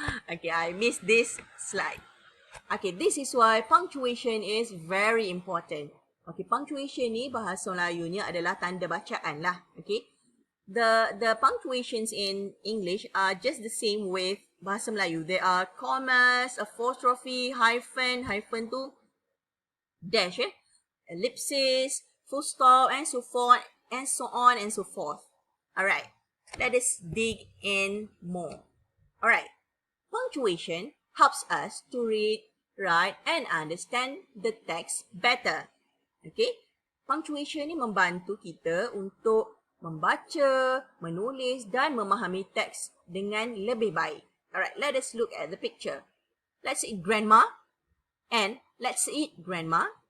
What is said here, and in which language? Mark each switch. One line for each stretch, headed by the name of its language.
English: Okay, I missed this slide. Okay, this is why punctuation is very important.
Malay: Okay, punctuation ni bahasa Melayunya adalah tanda bacaan lah.
English: Okay, the punctuations in English are just the same with bahasa Melayu. There are commas, apostrophe, hyphen tu dash, ellipsis, full stop, and so forth, and so on and so forth. Alright, let us dig in more. Alright, punctuation helps us to read, write, and understand the text better.
Malay: Okay, punctuation ni membantu kita untuk membaca, menulis dan memahami teks dengan lebih baik.
English: Alright, let us look at the picture. Let's eat grandma and let's eat grandma.